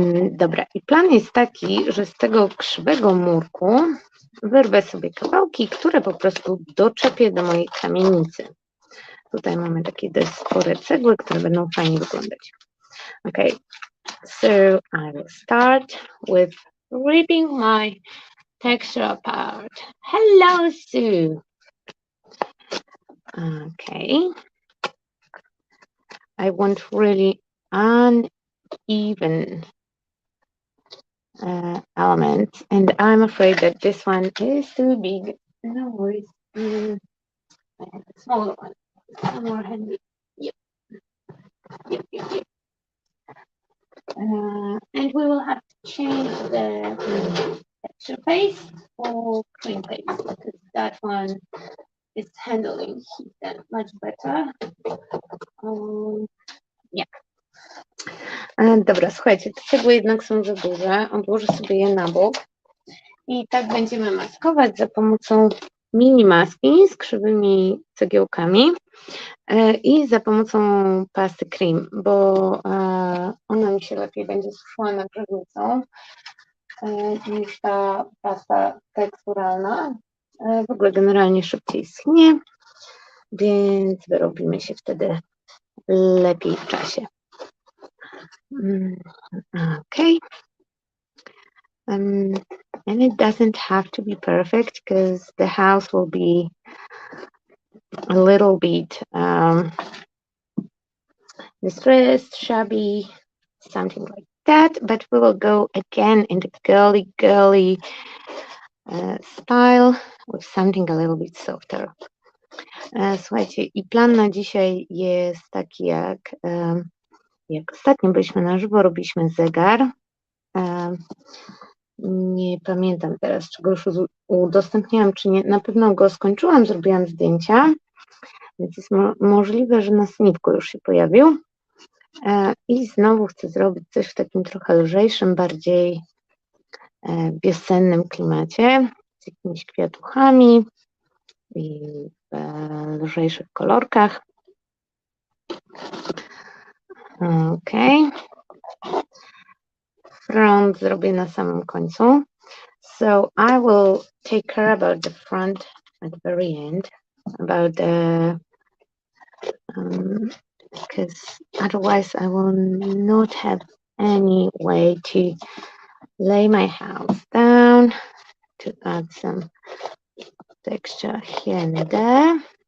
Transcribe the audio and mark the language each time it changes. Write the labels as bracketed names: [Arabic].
[Polish] Dobra, i plan jest taki, że z tego krzywego murku wyrwę sobie kawałki, które po prostu doczepię do mojej kamienicy. Tutaj mamy takie dość spore cegły, które będą fajnie wyglądać. [English] Okay, so I will start with ripping my texture apart. Hello, Sue. Okay. I want really uneven elements, and I'm afraid that this one is too big. No worries. I have a smaller one. Some more handy. Yep. And we will have to change the texture paste for cream paste because that one is handling heat much better. Yeah. [Polish] Dobra, słuchajcie, te cegły jednak są za duże. Odłożę sobie je na bok. I tak będziemy maskować za pomocą mini maski z krzywymi cegiełkami i za pomocą pasty cream, bo ona mi się lepiej będzie suszyła nad grzewnicą niż ta pasta teksturalna. W ogóle generalnie szybciej schnie, więc wyrobimy się wtedy lepiej w czasie. [English] Okay. And it doesn't have to be perfect because the house will be a little bit distressed, shabby, something like that, but we will go again in the girly style with something a little bit softer. [Polish] Słuchajcie, i plan na dzisiaj jest taki, jak ostatnio byliśmy na żywo, robiliśmy zegar. Nie pamiętam teraz, czy go już udostępniałam, czy nie. Na pewno go skończyłam, zrobiłam zdjęcia, więc jest możliwe, że na snipku już się pojawił. I znowu chcę zrobić coś w takim trochę lżejszym, bardziej wiosennym klimacie, z jakimiś kwiatuchami i w lżejszych kolorkach. Ok. Front zrobię na samym końcu. [English] So I will take care about the front at the very end, about the because otherwise I will not have any way to lay my house down, to add some texture here and there.